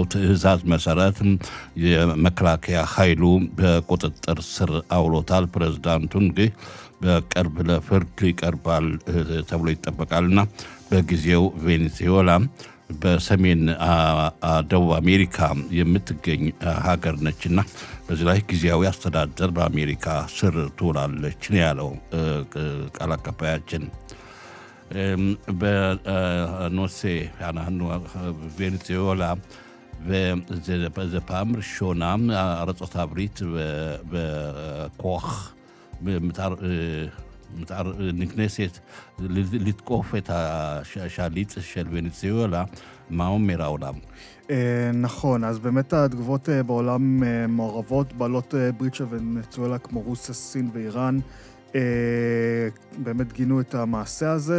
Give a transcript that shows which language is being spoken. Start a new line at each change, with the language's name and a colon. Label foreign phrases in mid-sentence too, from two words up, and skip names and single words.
Amharic: ትዕዛዝ መሰረት የመከላከያ ኃይሉ በቁጥጥር ስር አውሎታል። ፕሬዝዳንቱ እንግዲህ በቅርብ ለፍርድ ይቀርባል ተብሎ ይጠበቃልና በጊዜው ቬኔዙዌላ በሰሜን ደቡብ አሜሪካ የምትገኝ ሀገር ነችና በዚህ ላይ ጊዜያዊ አስተዳደር በአሜሪካ ስር ትውላለች ነው ያለው ቃል አቀባያችን።
Hebrew: בנושא ונצואלה בפעם ראשונה ארצות הברית בכוח נכנסת לתקוף את השליט של ונצואלה, מה אומר העולם? נכון, אז באמת התגובות בעולם מעורבות, בעלות ברית של ונצואלה כמו רוסיה, סין ואיראן, באמת גינו את המעשה הזה.